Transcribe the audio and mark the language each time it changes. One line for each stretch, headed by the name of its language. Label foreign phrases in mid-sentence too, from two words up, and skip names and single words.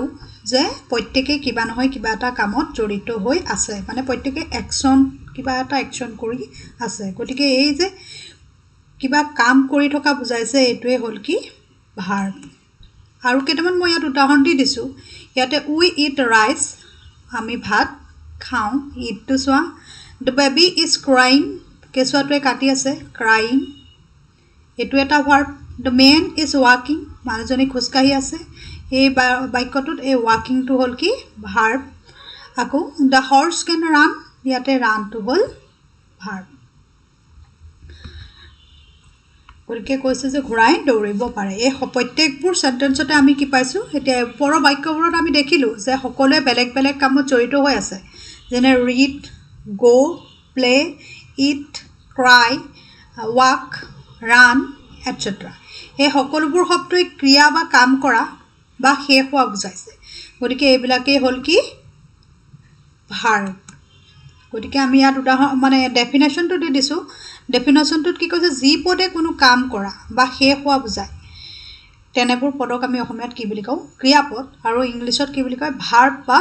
Assamese: যে প্ৰত্যেকই কিবা নহয় কিবা এটা কামত জড়িত হৈ আছে মানে প্ৰত্যেকই একচন কিবা এটা একচন কৰি আছে গতিকে এই যে কিবা কাম কৰি থকা বুজাইছে এটোৱে হল কি ভাৰ্ব আৰু কেটামান মই ইয়াত উদাহৰণ দি দিছো ইয়াতে
English: we eat rice
Assamese: আমি ভাত খাওঁ ইট টু সোৱা
English: the baby is crying
Assamese: কেছুৱাটোৱে কাটি আছে crying এটো এটা ভাৰ্ব
English: the man is walking
Assamese: মানুহজনী খোজকাঢ়ি আছে এই বাক্যটোত এই walking টু হল কি ভাৰ্ব আকৌ
English: the horse can run
Assamese: ইয়াতে run টু হল ভাৰ্ব গতিকে কৈছে যে ঘোঁৰাই দৌৰিব পাৰে এই প্ৰত্যেকবোৰ সেন্টেন্সতে আমি কি পাইছো এতিয়া পৰ বাক্যবোৰত আমি দেখিলো যে সকলোৱে বেলেগ বেলেগ কামত জড়িত হৈ আছে যেনে
English: read go play eat cry walk run etc.
Assamese: এই সকলোবোৰ শব্দই ক্ৰিয়া বা কাম কৰা বা শেষ হোৱা বুজাইছে গতিকে এইবিলাকে হল কি ভাৰ্ব গতিকে আমি ইয়াত উদাহৰণ মানে ডেফিনেশনটো দি দিছো ডেফিনেশনটোত কি কৈছে জি পদে কোনো কাম কৰা বা শেষ হোৱা বুজায় তেনেবোৰ পদক আমি অসমীয়াত কি বুলি কওঁ ক্ৰিয়াপদ আৰু ইংলিছত কি বুলি কয় ভাৰ্ব বা